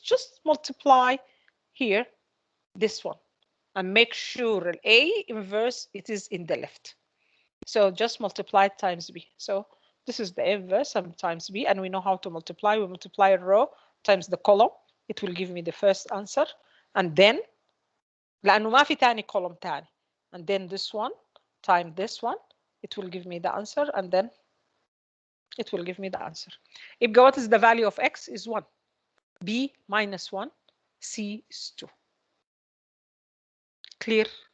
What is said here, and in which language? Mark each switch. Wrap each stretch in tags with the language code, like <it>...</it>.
<en>Just multiply here this one and make sure A inverse it is in the left. So just multiply it times B. So this is the inverse times B, and we know how to multiply. We multiply a row times the column. It will give me the first answer. And then</en> <ar>لأنه ما في تاني column تاني.</ar> <en>And then this one times this one, it will give me the answer, and then it will give me the answer.</en> <ar>يبقى</ar> <en>what is the value of X is 1. B minus 1, C is 2. Clear?</en>